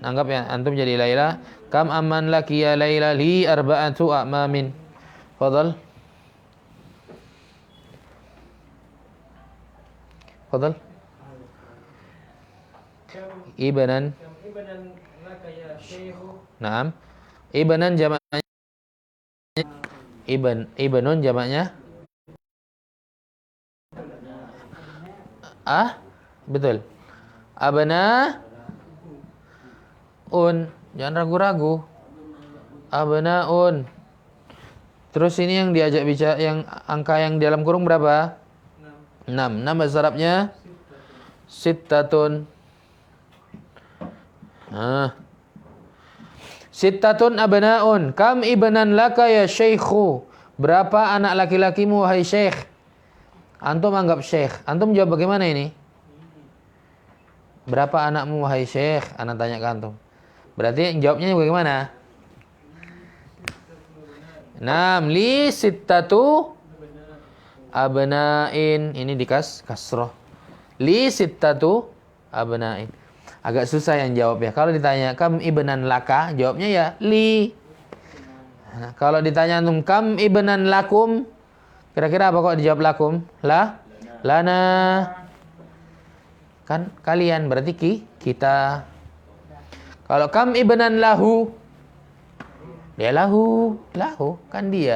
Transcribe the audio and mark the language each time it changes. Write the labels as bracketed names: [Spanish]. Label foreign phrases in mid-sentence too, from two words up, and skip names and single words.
[Indonesian] Anggap ya antum jadi Laila. [Arabic] كم أمّان لكِ يا ليلى لي أربعة أعمام. فضل. فضل. Ibnan. ابنًا لك يا شيخ. Naam. [Indonesian] Ibnan jamaknya ibnun jamaknya betul. Abna jangan ragu-ragu. [Arabic] Abnaun. [Indonesian] Terus ini yang diajak bicara, yang angka yang di dalam kurung berapa? 6. Nama Arabnya sittatun. [Arabic] ستة أبناء. كم ابنًا لك يا شيخ. [Indonesian] Berapa anak laki-lakimu wahai syekh? Antum anggap syekh. Antum jawab bagaimana ini? Berapa anakmu wahai syekh? Anak tanya ke antum. Berarti jawabnya bagaimana? [Arabic] لي ستة أبناء. [Indonesian] Ini kasroh. [Arabic] لي ستة أبناء. [Indonesian] Agak susah yang jawab ya. Kalau ditanya [Arabic] كم ابنًا لك, [Indonesian] jawabnya ya li. Nah, kalau ditanya antum [Arabic] كم ابنًا لكم, [Indonesian] kira-kira apa kok dijawab lakum? [Arabic] Lana. [Indonesian] Kan kalian, berarti kita. Kalau [Arabic] كم ابنًا له, [Indonesian] dia lahu kan dia.